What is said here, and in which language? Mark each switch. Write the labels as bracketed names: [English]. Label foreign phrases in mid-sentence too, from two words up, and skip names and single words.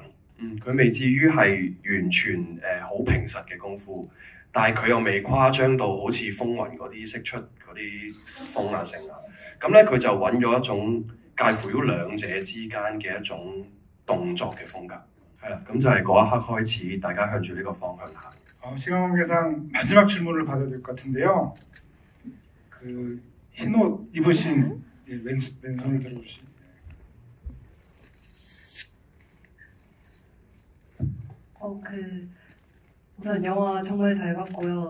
[Cantonese] 佢未至於係完全好平實嘅功夫，但係佢又未誇張到好似風雲嗰啲釋出嗰啲風啊成啊。咁咧佢就揾咗一種介乎於兩者之間嘅一種動作嘅風格。係啦，咁就係嗰一刻開始，大家向住呢個方向行。 [Korean] 시간 관계상 마지막 질문을 받아야 될 것 같은데요. 그 흰 옷 입으신 왼손을 들어주신. 우선 영화 정말 잘 봤고요.